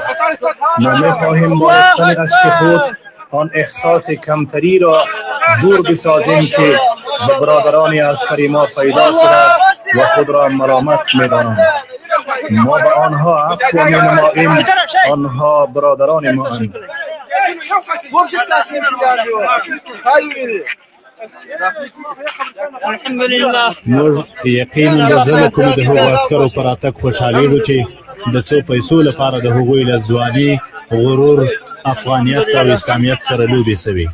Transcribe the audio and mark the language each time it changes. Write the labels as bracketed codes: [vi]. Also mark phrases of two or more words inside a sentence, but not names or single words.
[fa] ما می‌خواهیم با ریختن اشک خود آن احساس کمتری را دور بسازیم که به برادران عسکری ما پیدا شده و خود را ملامت می‌دانند. ما به آنها عفو می‌نماییم، آنها برادران ما اند. [ps] موږ یقینا د زړه کومې د هغو عسکرو په راتګ خوشحالیږو چې د څو پیسو لپاره د هغوی له ځواني غرور افغانیت او اسلامیت سره لوبې سوي.